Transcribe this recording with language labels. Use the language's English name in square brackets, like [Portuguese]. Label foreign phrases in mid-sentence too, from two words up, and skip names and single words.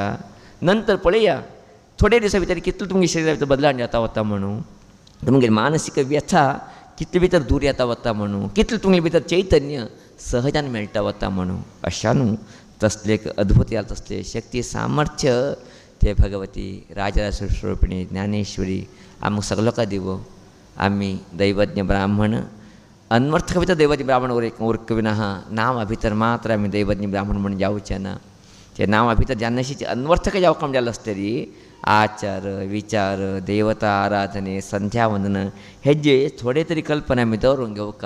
[Konkani] नंतर पळया थोडे दिसा भितर कितलो तुमगे शरिरा भितर बदलावण जाता वता म्हणून तुमगे मानसीक व्यथा कितले भितर दूर येता वता म्हणून कितले तुमगे भितर चैतन्य सहजान मेळटा वता म्हणून. अशा न्हू तसले एक अद्भुत तसले शक्ती सामर्थ्य ते भगवती राजराजेश्वरी स्वरूपिणी ज्ञानेश्वरी आमकां सगळ्या लोकां दिवो. आमी दैवज्ञ ब्राह्मण अन्वर्थका भितर दैवज्ञ ब्राह्मण उरक विना नांवा भितर मात्र आमी दैवज्ञ ब्राह्मण म्हणून जावचें ना. ते नांवा भितर जेन्नाशी अन्वर्थक जावपाक जालें आसतरी आचार विचार देवता आराधने संध्यावंदन हेजे थोडे तरी कल्पना आमी दवरूंक घेवका.